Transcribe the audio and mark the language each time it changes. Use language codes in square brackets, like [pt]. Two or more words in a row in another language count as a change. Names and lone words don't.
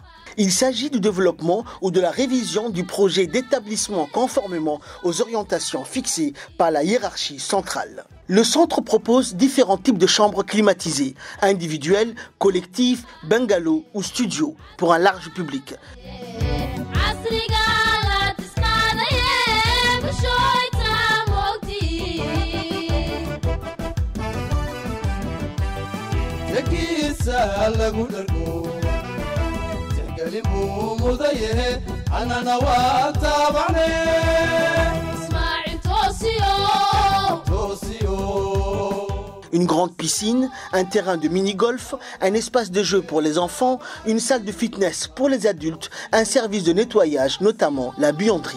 [fr] Il s'agit du développement ou de la révision du projet d'établissement conformément aux orientations fixées par la hiérarchie centrale. Le centre propose différents types de chambres climatisées, individuelles, collectives, bungalows ou studios, pour un large public. [so] yakiisa lagu dhargo tixgelin buu mudayahe annana waa taabacne ismaaciil toosiyo [fr] Une grande piscine, un terrain de mini-golf, un espace de jeu pour les enfants, une salle de fitness pour les adultes, un service de nettoyage, notamment la buanderie.